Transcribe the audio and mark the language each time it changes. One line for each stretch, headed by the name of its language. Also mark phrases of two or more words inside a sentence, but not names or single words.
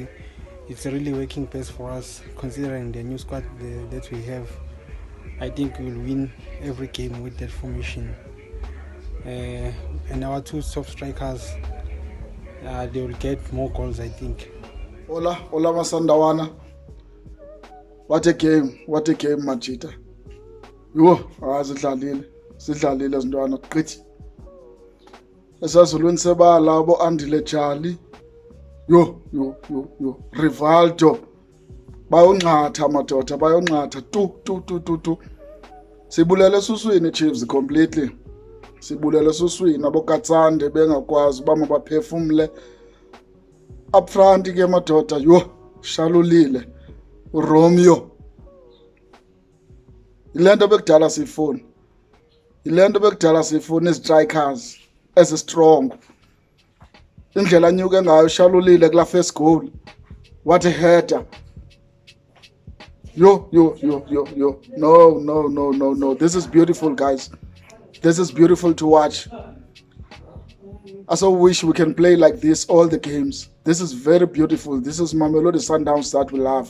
English: It's really working best for us considering the new squad that we have. I think we'll win every game with that formation. And our two top strikers, they will get more goals, I think. Hola Masandawana. What a game, Machita.
Xhosa: Yo, sidlalile zintwana qithi. Esazulwini sebala abo Andile Jali. Yo, Rivaldo. Bayonqatha madoda, bayonqatha tu. Sibulele suswini Chiefs completely. Sibulele suswini abokatsande bengakwazi bama baphefumle.
English: Up front
Xhosa: ke madoda, yo, Shalulile. Romeo. Ilento bekudala sifuna. Ilento bekudala sifuna
English: strikers as strong.
Xhosa: Indlela nyuke ngayo Shalulile kula
English: first goal. What a header. Yo. No. This is beautiful, guys. This is beautiful to watch. I so wish we can play like this all the games. This is very beautiful. This is Mamelodi Sundowns that we love.